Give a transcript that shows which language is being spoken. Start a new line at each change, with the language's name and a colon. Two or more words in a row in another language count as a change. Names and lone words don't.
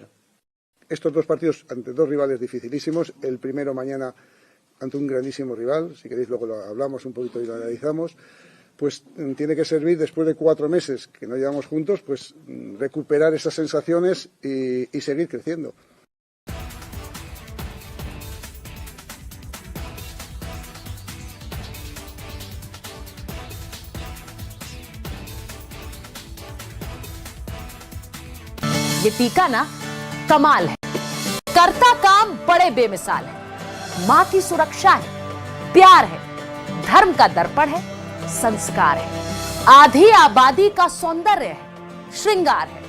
Spanish: Estos 2 partidos ante 2 rivales dificilísimos, el primero mañana ante un grandísimo rival, si queréis luego lo hablamos un poquito y lo analizamos, pues tiene que servir, después de 4 meses que no llevamos juntos, pues recuperar esas sensaciones y seguir creciendo.
Hindi: ये टीका ना कमाल है, करता काम बड़े बेमिसाल है, मां की सुरक्षा है, प्यार है, धर्म का दर्पण है, संस्कार है, आधी आबादी का सौंदर्य है, श्रृंगार है।